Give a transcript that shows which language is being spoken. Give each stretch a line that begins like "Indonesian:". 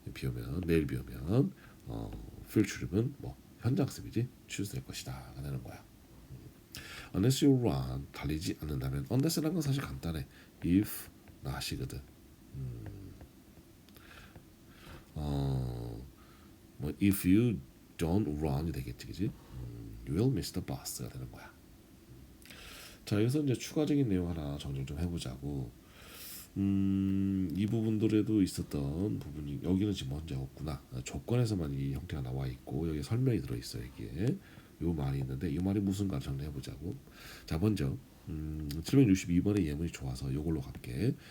Korean: 비 오면 내일 비 오면 field trip은 뭐 현장학습이지 취소될 것이다가 되는 거야.
English: Unless you run
Korean: 달리지 않는다면 unless라는 건 사실 간단해.
English: if not
Korean: 이거든.
English: 뭐 if you don't run이
Korean: 되겠지, 그지?
English: You will miss the bus가
Korean: 되는 거야. 자, 여기서 이제 추가적인 내용 하나 정리 좀 해보자고. 이 부분들에도 있었던 부분이 여기는 지금 문제 없구나. 조건에서만 이 형태가 나와 있고 여기 설명이 들어 있어. 여기에 요 말이 있는데 이 말이 무슨가 정리해 보자고. 자, 먼저 762번의 예문이 좋아서 요걸로 갈게.